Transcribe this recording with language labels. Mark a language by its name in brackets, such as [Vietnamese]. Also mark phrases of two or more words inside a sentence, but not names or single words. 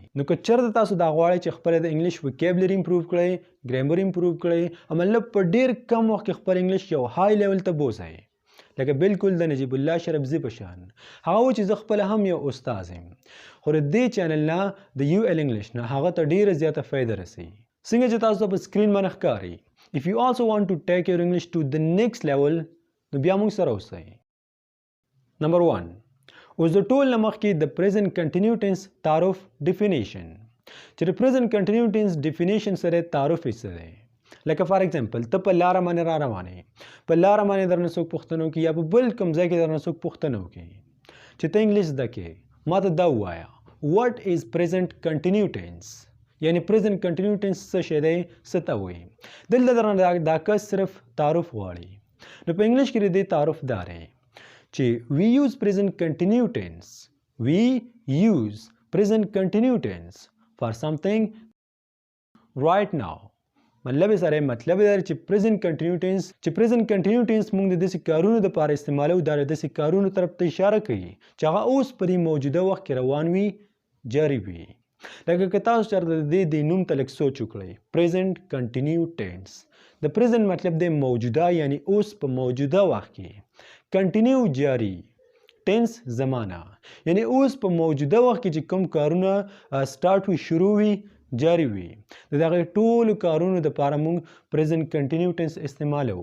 [Pashto] نو که چېرته تاسو دا غواړئ چې خپل د [English] English vocabulary [Pashto] امپروو کړئ [English] grammar improve [Pashto] کړئ او مطلب په ډیر کم وخت کې خپل انګلیش یو [English] high level [Pashto] ته بوځئ لکه بالکل د نجیب الله شربزي په شان هغه چې زه خپل هم یو استاد یم خو د دې چینل نه د یو ال انګلیش نه هغه ته ډیره زیاته فایده رسي څنګه چې تاسو په سکرین باندې ښکاري. [English] if you also want to take your English to the next level [Pashto] نو بیا موږ سره اوسئ. نمبر 1 اوس د ټول نه مخکې د [English] present continuous tense [Pashto] تعارف definition چې د [English] present continuous tense definition [Pashto] سره تعارف یې څه دی. لکه [English] for example [Pashto] ته په لاره باندې را روانې په لاره باندې درنه څوک پوښتنه وکړي یا په بل کوم ځای کې درنه څوک پوښتنه وکړي چې ته انګلیش زده کې ما ته دا ووایه [English] what is present continuous tense [Pashto] یعنی [English] present continuous tense [Pashto] څه شی دی څه ته وایي. دلته درنه دا کس صرف تعارف غواړي نو په انګلیش کې د دې تعارف دا دی چې [English] we use present continuous tense for something right now [Pashto] مطلب سره مطلب دا چې [English] present continuous tense [Pashto] موږ د داسې کارونو لپاره استعمالو دا د داسې کارونو طرف ته اشاره کوي چې هغه اوس په دې موجوده وخت کې روان وي جاری وي. لکه که تاسو چېرته د دې نوم ته لږ سوچ وکړئ [English] present continuous tense [Pashto] د پریزنت مطلب دی موجوده یعنی اوس په موجوده وخت کې کنټینیو جاری ټینس زمانه یعنی اوس په موجوده وخت کې چې کوم کارونه سٹارټ وي شروع وي جاری وي د دغه ټولو کارونو دپاره موږ [English] present continuous tense [Pashto] استعمالوو.